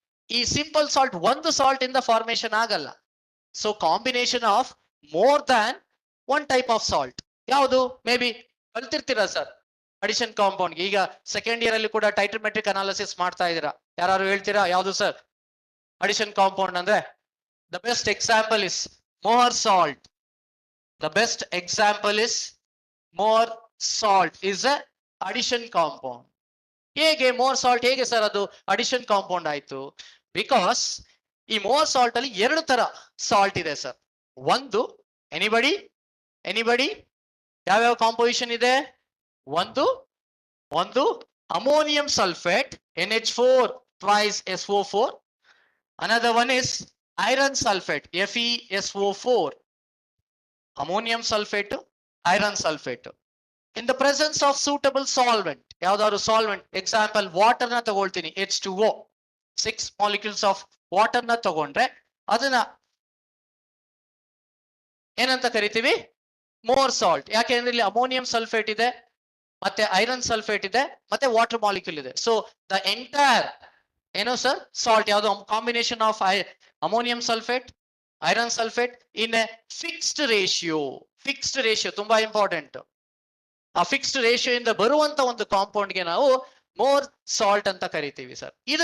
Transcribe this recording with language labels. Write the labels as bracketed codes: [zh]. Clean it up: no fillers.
[kn] ಈ simple salt ಒಂದು salt ಇಂದ ಫಾರ್ಮೇಶನ್ ಆಗಲ್ಲ. [en] So combination of more than one type of salt. [kn] ಯಾವುದು? May be ಕಲ್ತಿರ್ತೀರಾ sir addition compound. ಈಗ ಸೆಕೆಂಡ್ ಇಯರ್ ಅಲ್ಲಿ ಕೂಡ ಟೈಟ್ರೋಮೆಟ್ರಿಕ್ ಅನಾಲಿಸಿಸ್ ಮಾಡ್ತಾ ಇದ್ದೀರಾ. ಯಾರು ಹೇಳ್ತೀರಾ ಯಾವುದು ಸರ್ ಅಡಿಷನ್ ಕಾಂಪೌಂಡ್ ಅಂದ್ರೆ? [en] The best example is more salt. The best example is more salt is a addition compound. [kn] ಹೇಗೆ more salt ಹೇಗೆ ಸರ್ ಅದು addition compound ಆಯ್ತು? ಬಿಕಾಸ್ ಈ more salt ಅಲ್ಲಿ ಎರಡು ತರ ಸಾಲ್ಟ್ ಇದೆ ಸರ್. ಒಂದು ಎನಿಬಡಿ ಯಾವ್ಯಾವ ಕಾಂಪೋಸಿಷನ್ ಇದೆ? ಒಂದು ammonium sulphate NH4 twice SO4. [en] Another one is iron sulfate FeSO4. Ammonium sulfate, iron sulfate. In the presence of suitable solvent, [kn] ಯಾವ್ದಾದ್ರು solvent, example water ನ ತಗೊಳ್ತೀನಿ, H2O, [en] 6 molecules of water [kn] ನ ತಗೊಂಡ್ರೆ ಅದನ್ನ ಏನಂತ ಕರಿತೀವಿ? [en] Mohr salt. [kn] ಯಾಕೆಂದ್ರೆ ಇಲ್ಲಿ ಅಮೋನಿಯಂ ಸಲ್ಫೇಟ್ ಇದೆ, ಮತ್ತೆ ಐರನ್ ಸಲ್ಫೇಟ್ ಇದೆ, ಮತ್ತೆ ವಾಟರ್ ಮಾಲಿಕ್ಯೂಲ್ ಇದೆ. [en] so the entire [kn] ಏನು ಸರ್ ಸಾಲ್ಟ್ ಯಾವುದು? [en] Combination of ammonium sulphate, iron sulphate in a fixed ratio. [kn] Fixed ratio ತುಂಬಾ ಇಂಪಾರ್ಟೆಂಟ್. ಆ ಫಿಕ್ಸ್ಡ್ ರೇಷಿಯೋ ಇಂದ ಬರುವಂತ ಒಂದು ಕಾಂಪೌಂಡ್ ಗೆ ನಾವು ಮೋರ್ ಸಾಲ್ಟ್ ಅಂತ ಕರಿತೀವಿ ಸರ್.